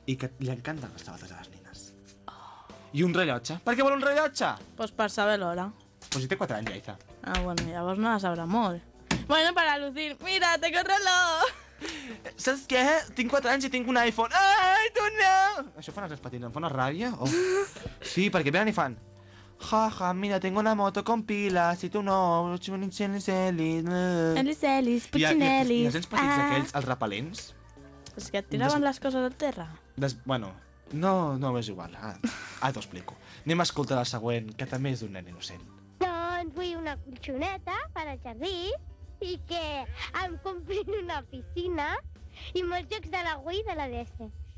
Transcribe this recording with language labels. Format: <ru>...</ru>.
<ca>I que li encanten les sabates a les nines. Oh. I un rellotge. Per què vol un rellotge? Doncs pues per saber l'hora. Pues si té 4 anys, Yaiza. Ah, bueno, llavors no la sabrà molt. Bueno,</ca> <es>para lucir. Mira, tengo reloj.</es> <ca>Saps què? Tinc 4 anys i tinc un iPhone. Ai, tu no! Això fan els nens petits, em fa una ràbia? Oh. Sí, perquè venen i fan...</ca> <es>Ja, ja, mira, tengo una moto con pilas, y tú no, chuminis, chuminis, chuminis, chuminis, chuminis, puchinelis.</es> <ca>I els nens petits aquells, els repel·lents? És que et tiraven les coses al terra. Bueno, no, no, és igual. Ara t'ho explico. Anem a escoltar la següent, que també és d'un nen innocent. Doncs vull una colchoneta per al jardí i que em comprin una piscina i molts jocs de la Wii i de la DS.</ca>